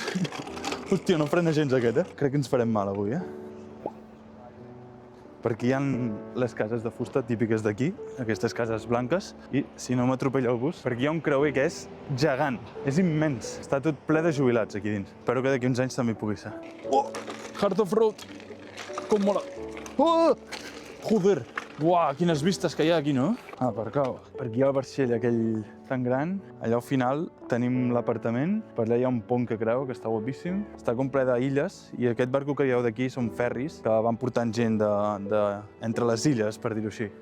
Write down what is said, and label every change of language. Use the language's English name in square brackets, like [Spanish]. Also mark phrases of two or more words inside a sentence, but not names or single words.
[Catalan] Hòstia, no frena gens aquest, Crec que ens farem mal avui, Perquè hi ha les cases de fusta típiques d'aquí, aquestes cases blanques, i si no m'atropella el bus, perquè hi ha un creuer que és gegant, és immens. Està tot ple de jubilats aquí dins. Espero que d'aquí uns anys també pugui ser. [English] Oh! Heart of Road! [Catalan] Com mola! Oh! Joder! Uah, quines vistes que hi ha aquí, no? Ah, per cau. Per aquí hi ha el vaixell aquell tan gran. Allà al final tenim l'apartament. Per allà hi ha un pont que creu, que està guapíssim. Està com ple d'illes i aquest barco que veieu d'aquí són ferris que van portant gent entre les illes, per dir-ho així.